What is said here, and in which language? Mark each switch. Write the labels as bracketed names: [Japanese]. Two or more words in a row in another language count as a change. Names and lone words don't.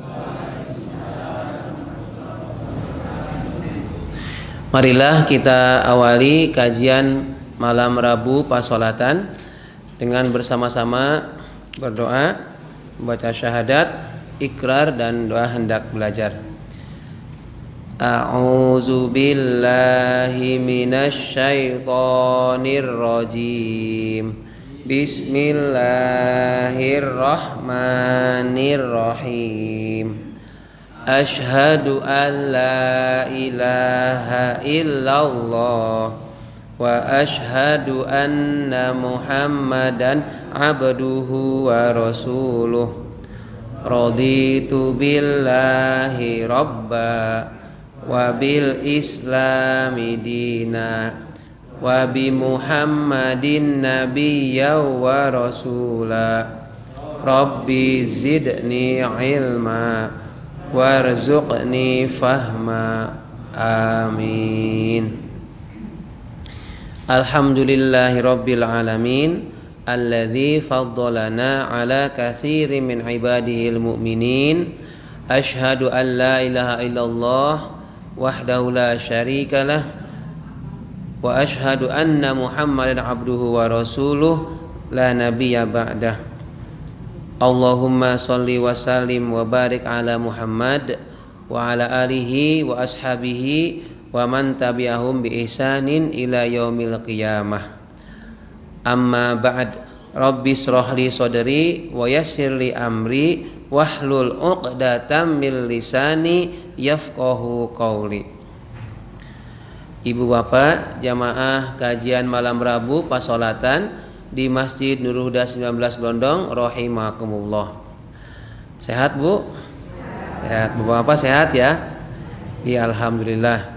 [Indonesian] Marilah kita awali kajian malam Rabu Pasolatan dengan bersama-sama berdoa, membaca syahadat, ikrar dan doa hendak belajar. [Arabic] أعوذ بالله من الشيطان الرجيم. Bismillahirrahmanirrahim. أشهد أن لا إله إلا الله وأشهد أن محمدا عبده ورسوله. رضيت بالله ربا وبالإسلام دينا وبمحمد نبيا ورسولا. رب زدني علما وارزقني فهما. آمين. الحمد لله رب العالمين الذي فضلنا على كثير من عباده المؤمنين. أشهد أن لا إله إلا الله وحده لا شريك له وأشهد أن محمدا عبده ورسوله لا نبي بعده. اللهم صل وسلم وبارك على محمد وعلى آله وأصحابه ومن تبعهم بإحسان إلى يوم القيامة. أما بعد. رب اشرح لي صدري ويسر لي أمري واحلل عقدة من لساني يفقهوا قولي. [Indonesian] Ibu bapak jamaah kajian malam Rabu Pasolatan di Masjid Nurul Huda 19 Blondong rahimakumullah. Sehat Bu? Sehat. Bapak sehat ya? Ya alhamdulillah.